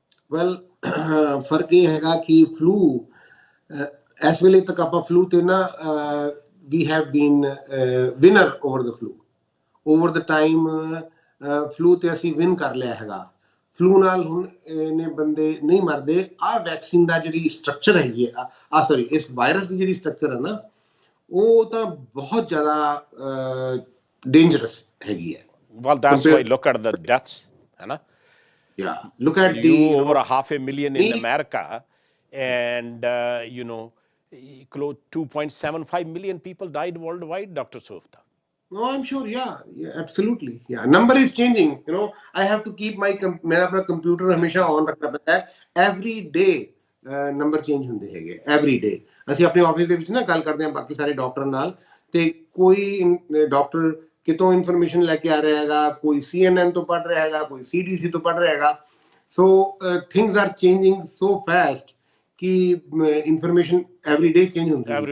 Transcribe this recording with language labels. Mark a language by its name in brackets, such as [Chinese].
[Punjabi] Well ਫਰਕ ਇਹ ਹੈਗਾ ਕਿ ਫਲੂ ਇਸ ਵੇਲੇ ਤੱਕ ਆਪਾਂ ਫਲੂ ਤੇ ਨਾ [English] we have been winner over the flu over the time [Punjabi] flu ਤੇ ਅਸੀਂ ਵਿਨ ਕਰ ਲਿਆ ਹੈਗਾ ਫਲੂ ਨਾਲ ਹੁਣ ਨੇ ਬੰਦੇ ਨਹੀਂ ਮਰਦੇ ਆ ਵੈਕਸੀਨ ਦਾ ਜਿਹੜੀ ਸਟਰਕਚਰ ਹੈਗੀ ਆ ਸੌਰੀ ਇਸ ਵਾਇਰਸ ਦੀ ਜਿਹੜੀ ਸਟਰਕਚਰ ਹੈ ਨਾ ਉਹ ਤਾਂ ਬਹੁਤ ਜ਼ਿਆਦਾ ਡੇਂਜਰਸ ਹੈਗੀ ਹੈ [English] well that's why look at the deaths [Punjabi] ਹੈ ਨਾ [English] yeah look at you the over 500,000 in America and you know close 2.75 million people died worldwide Dr. Softa no I'm sure yeah absolutely yeah number is changing you know I have to keep my [Hindi] मेरा अपना computer हमेशा on रखना पड़ता है [English] every day [Punjabi] number change ਹੁੰਦੇ ਹੈਗੇ every day ਅਸੀਂ ਆਪਣੇ ਆਫਿਸ ਦੇ ਵਿੱਚ ਨਾ ਗੱਲ ਕਰਦੇ ਹਾਂ ਬਾਕੀ ਸਾਰੇ ਡਾਕਟਰ ਨਾਲ ਤੇ ਕੋਈ ਡਾਕਟਰ ਕਿਤੋਂ ਇਨਫੋਰਮੇਸ਼ਨ ਲੈ ਕੇ ਆ ਰਿਹਾ ਹੈਗਾ ਕੋਈ CNN ਤੋਂ ਪੜ੍ਹ ਰਿਹਾ ਹੈਗਾ ਕੋਈ CDC ਤੋਂ ਪੜ੍ਹ ਰਿਹਾ ਹੈਗਾ [English] so things are changing so fast [Punjabi] ਕਿ ਇਨਫੋਰਮੇਸ਼ਨ ਐਵਰੀ ਡੇ ਚੇਂਜ ਹੁੰਦੀ ਹੈ